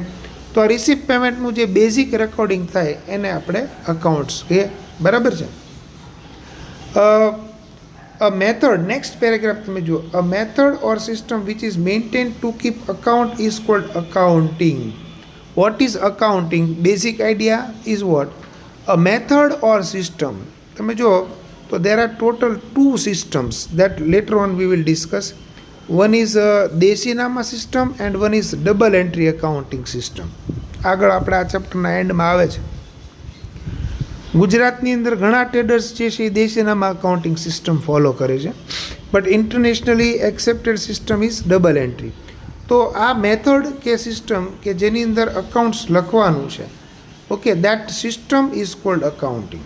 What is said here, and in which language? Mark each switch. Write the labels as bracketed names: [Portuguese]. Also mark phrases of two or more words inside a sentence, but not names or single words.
[Gujarati] તો આ [English] receipt payment [Gujarati] જે [English] basic recording [Gujarati] થાય એને આપણે અકાઉન્ટ્સ કહીએ, બરાબર છે. [English] a method, next paragraph [Gujarati] તમે જુઓ, [English] a method or system which is maintain to keep account is called accounting. What is accounting? Basic idea is what? A method or system. [Gujarati] તમે જો તો [English] there are total 2 systems that later on we will discuss. One is દેશીનામા સિસ્ટમ and one is double entry accounting system. [Gujarati] આગળ આપણે આ [English] chapter end [Gujarati] આવે છે. ગુજરાતની અંદર ઘણા ટ્રેડર્સ જે છે એ દેશીનામા [English] accounting system follow [Gujarati] કરે છે, [English] but internationally accepted system is double entry. [Gujarati] તો આ મેથડ કે સિસ્ટમ કે જેની અંદર અકાઉન્ટ્સ લખવાનું છે, ઓકે, [English] that system is called accounting.